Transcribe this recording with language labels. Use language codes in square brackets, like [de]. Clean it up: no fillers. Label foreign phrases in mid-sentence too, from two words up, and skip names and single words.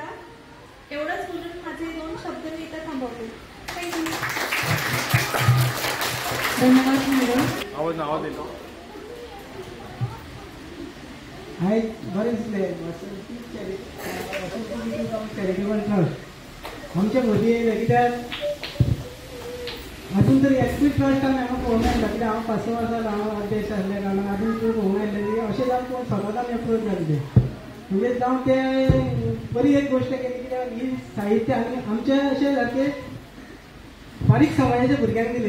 [mr] एवढंच बोलून माझे 2 शब्द मी इथं थांबवते. थँक्यू. धन्यवाद मॅडम. आवाज येतो. [kok] हाय, बरेच [en] charitable trust [kok] आमच्या भोवती येयले, कित्याक अजून तरी [en] active trust [kok] आमी हांगा पळोवंक मेळना, कित्याक हांव 5 वर्सां हांव अध्यक्ष आसल्या कारणान अजून तरी पळोवंक मेळिल्लें अशें जावन कोण स्वताच आमी अप्रोच जाल्ले. म्हणजे जावं ते बरी एक गोश्ट केली, कित्याक ही साहित्य आमी आमचे अशे सारके बारीक समाजाच्या भुरग्यांक दिले.